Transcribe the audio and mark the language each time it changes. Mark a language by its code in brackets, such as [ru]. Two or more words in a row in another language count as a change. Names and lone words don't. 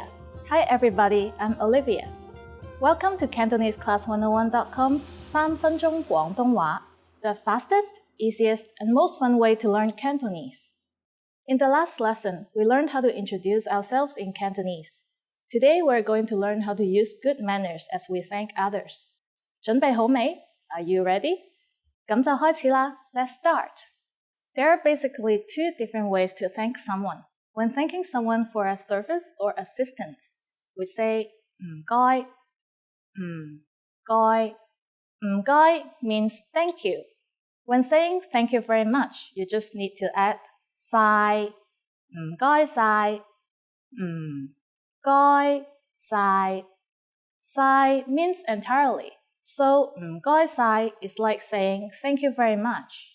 [en] Hi everybody, I'm Olivia. Welcome to CantoneseClass101.com's 3 分鐘廣東話 the fastest, easiest, and most fun way to learn Cantonese. In the last lesson, we learned how to introduce ourselves in Cantonese. Today, we're going to learn how to use good manners as we thank others. [yue] 準備好未? [en] Are you ready? [yue] 咁就開始啦. [en] Let's start. There are basically 2 different ways to thank someone. When thanking someone for a service or assistance, we say 唔該. 唔該. 唔該 means thank you. When saying thank you very much, you just need to add 晒. [yue] 唔該晒. 唔該晒. [en] 晒 means entirely. So 唔該晒 is like saying thank you very much.